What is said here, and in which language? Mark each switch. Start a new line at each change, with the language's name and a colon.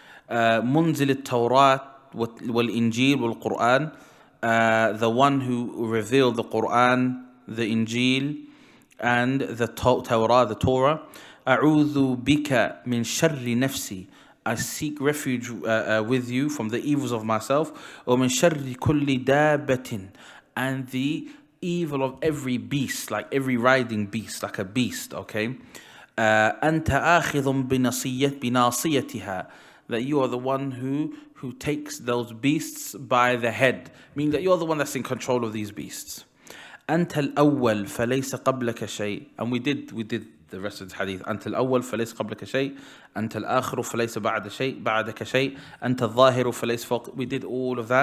Arabic: منزل التوراة والإنجيل والقرآن.
English: The one who revealed the Quran, the Injil, and the Torah, the Torah.
Arabic: أعوذ بك من شر نفسي.
English: I seek refuge with you from the evils of myself.
Arabic: ومن شر كل دابة.
English: And the evil of every beast, like every riding beast, like a beast, okay?
Arabic: أنت آخذ بناصيتها.
English: That you are the one who takes those beasts by the head, meaning that you're the one that's in control of these beasts.
Arabic: أنت الأول فليس قبلك شيء.
English: And we did the rest of the hadith.
Arabic: أنت الأول فليس قبلك شيء. أنت الآخر فليس بعدك شيء. أنت الظاهر فليس فوق.
English: We did all of that.